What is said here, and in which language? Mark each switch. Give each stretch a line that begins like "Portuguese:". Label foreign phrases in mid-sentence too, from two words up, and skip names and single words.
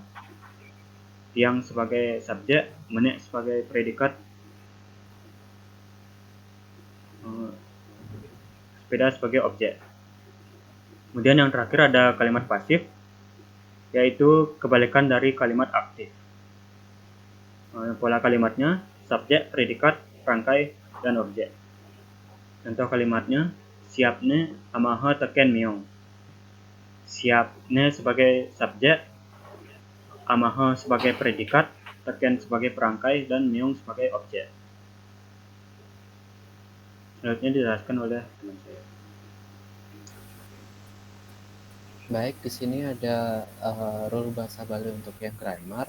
Indonesian: Tiang sebagai subjek, menaik sebagai predikat, sepeda sebagai objek. Kemudian yang terakhir ada kalimat pasif, yaitu kebalikan dari kalimat aktif. Pola kalimatnya subjek, predikat, rangkai, dan objek. Contoh kalimatnya,
Balinese: siapne amaha teken meong.
Indonesian: Siapne sebagai subjek, amaha sebagai predikat, teken sebagai perangkai, dan meong sebagai objek. Selanjutnya dijelaskan oleh teman saya. Baik, di sini ada rule bahasa Bali untuk yang grammar.